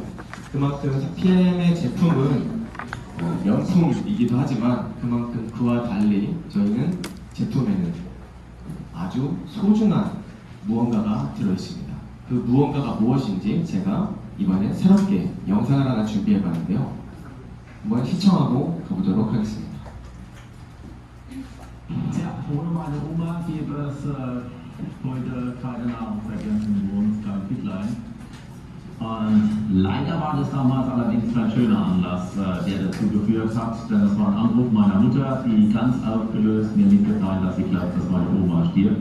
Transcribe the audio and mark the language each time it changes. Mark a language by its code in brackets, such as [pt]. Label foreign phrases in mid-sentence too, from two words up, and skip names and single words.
[ko] 그만큼 PM의 제품은 명품이기도 하지만 그만큼 그와 달리 저희는 제품에는 아주 소중한 무언가가 들어있습니다. 그 무언가가 무엇인지 제가 이번에 새롭게 영상을 하나 준비해봤는데요. 한번 시청하고 가보도록 하겠습니다. [de] Ja, ohne meine Oma gäbe es heute keine Nahrungsergänzung im Wohnungsklein Pittlein. Leider war das damals allerdings kein schöner Anlass, der dazu geführt hat, denn es war ein Anruf meiner Mutter, die ganz aufgelöst mir mitgeteilt, dass sie glaubt, dass meine Oma stirbt.